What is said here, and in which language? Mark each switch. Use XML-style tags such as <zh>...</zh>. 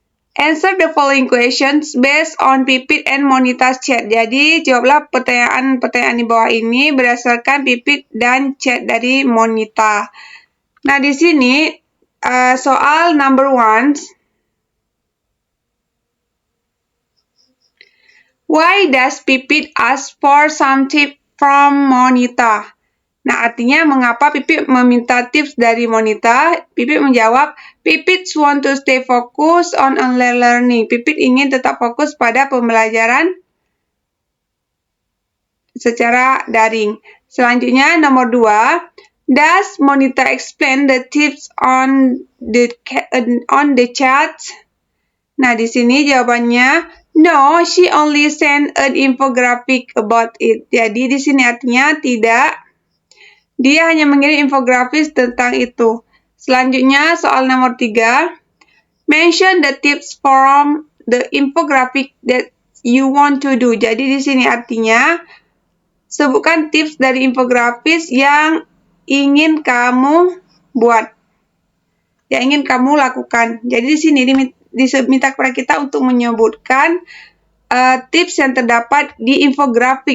<en>Answer the following questions based on Pipit and Monita's chat.</en> <id>Jadi, jawablah pertanyaan-pertanyaan di bawah ini berdasarkan Pipit dan chat dari Monita. Nah, di sini soal number 1.</id> <en>Why does Pipit ask for some tip from Monita?</en> <id>Nah, artinya mengapa Pipit meminta tips dari Monita? Pipit menjawab,</id> <en>Pipit want to stay focused on online learning.</en> <id>Pipit ingin tetap fokus pada pembelajaran secara daring. Selanjutnya, nomor 2.</id> <en>Does Monita explain the tips on the chat?</en> <id>Nah, di sini jawabannya,</id> <en>no, she only sent an infographic about it.</en> <id>Jadi, di sini artinya tidak. Dia hanya mengirim infografis tentang itu. Selanjutnya, soal nomor 3.</id> <en>Mention the tips from the infographic that you want to do.</en> <id>Jadi, di sini artinya, sebutkan tips dari infografis yang ingin kamu buat, yang ingin kamu lakukan. Jadi, di sini diminta kepada kita untuk menyebutkan tips yang terdapat di infografik.</id>